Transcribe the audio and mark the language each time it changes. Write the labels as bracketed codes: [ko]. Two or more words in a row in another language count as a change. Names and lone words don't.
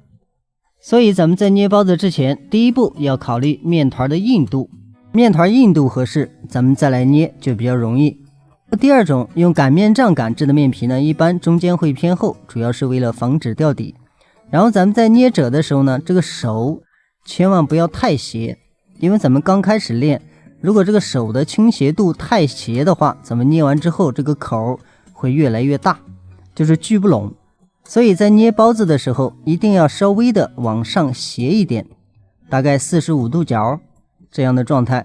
[zh] 所以咱們在捏包子之前，第一步要考慮麵團的硬度，麵團硬度合適，咱們再來捏就比較容易。第二種，用擀面杖擀制的麵皮呢，一般中間會偏厚，主要是為了防止掉底。然後咱們在捏褶的時候呢，這個手千萬不要太斜，因為咱們剛開始練，如果這個手的傾斜度太斜的話，咱們捏完之後這個口會越來越大，就是聚不攏。所以在捏包子的時候一定要稍微的往上斜一點，大概45度角這樣的狀態。